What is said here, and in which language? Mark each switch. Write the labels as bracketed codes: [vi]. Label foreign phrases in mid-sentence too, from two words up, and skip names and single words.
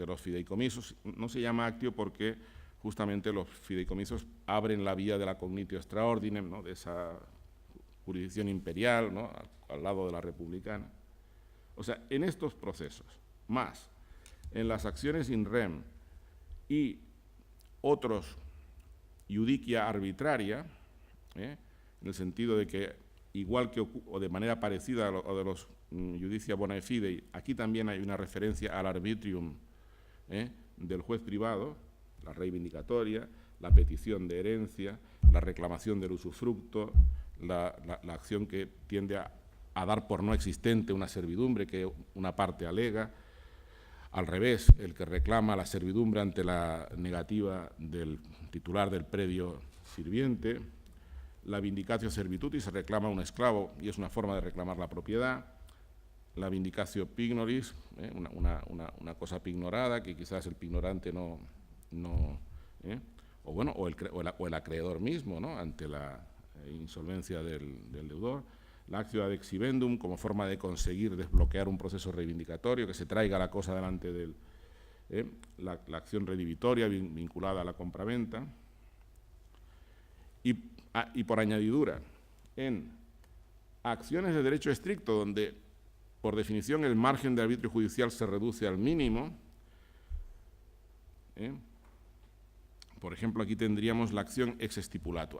[es] No se llama actio porque justamente los fideicomisos abren la vía de la [la] cognitio extraordinem, [es] ¿no?, de esa jurisdicción imperial, ¿no?, al lado de la republicana. O sea, en estos procesos, más en las acciones [la] in rem [es] y otros [la] iudicia arbitraria, [es] en el sentido de que, igual que o de manera parecida a lo de los [la] iudicia bona fide, [es] aquí también hay una referencia al arbitrium del juez privado, la reivindicatoria, la petición de herencia, la reclamación del usufructo, la acción que tiende a dar por no existente una servidumbre que una parte alega, al revés, el que reclama la servidumbre ante la negativa del titular del predio sirviente, la [la] vindicatio servitutis, [es] se reclama un esclavo y es una forma de reclamar la propiedad, la [la] vindicatio pignoris, [es] una cosa pignorada que quizás el pignorante o el acreedor mismo, ¿no?, ante la insolvencia del deudor, la [la] actio ad exhibendum [es] como forma de conseguir desbloquear un proceso reivindicatorio, que se traiga la cosa delante del la acción redivitoria vinculada a la compraventa, y por añadidura, en acciones de derecho estricto, donde por definición el margen de arbitrio judicial se reduce al mínimo, por ejemplo, aquí tendríamos la acción [la] ex stipulato.